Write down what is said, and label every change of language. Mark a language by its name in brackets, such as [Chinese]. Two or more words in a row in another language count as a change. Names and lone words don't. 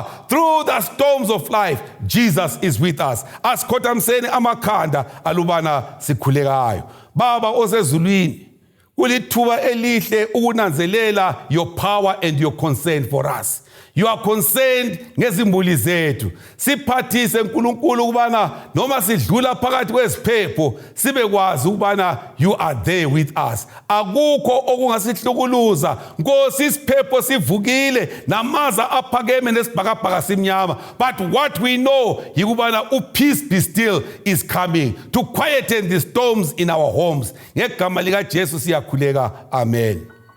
[English] Through the storms of life, Jesus is with us. [North Ndebele] Asikhothamseni amakhanda alubana sikhulekayo. Baba osezulwini, kulithuba elihle ukunanzelela [English] your power and your concern for us. You are concerned [North Ndebele] ngezimbuli zethu. Siphathise uNkulunkulu ukubana noma sidlula phakathi kweziphepho sibe kwazi ukubana [English] you are there with us. [North Ndebele] Akukho okungasihlukuluza. Nkosi isiphepho sivukile namaza aphakeme nesibhakabhaka simnyama. [English] But what we know yikubana peace be still is coming to quieten the storms in our homes. [North Ndebele] Ngegama lika Jesu siyakhuleka. Amen.